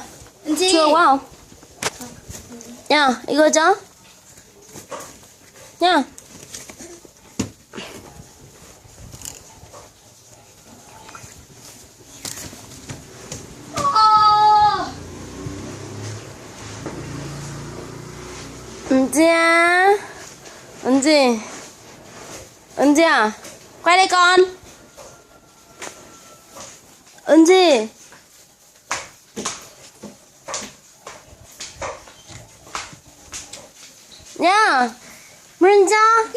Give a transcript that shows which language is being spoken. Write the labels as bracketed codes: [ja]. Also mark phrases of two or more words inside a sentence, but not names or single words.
[vi] Chua quá không? Nha, [ko] 이거 줘? [vi] nha. 은지야. 은지. 은지야. quay đây con. 은지. nha. Mừng cho.